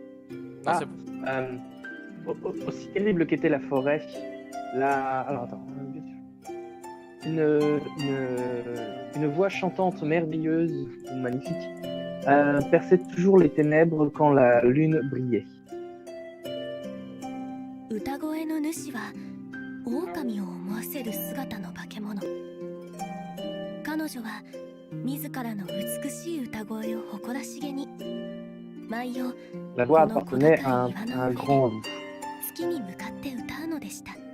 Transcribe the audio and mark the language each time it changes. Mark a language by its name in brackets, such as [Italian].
[French] Non, c'est bon. Aussi terrible qu'était la forêt, alors attends, une voix chantante merveilleuse, magnifique, perçait toujours les ténèbres quand la lune brillait. [Japanese] 歌声の主は狼を思わせる姿の化け物。彼女は自らの美しい歌声を誇らしげに毎夜 [French] La voix appartenait à un grand loup. [Japanese] 月に向かって歌うのでした。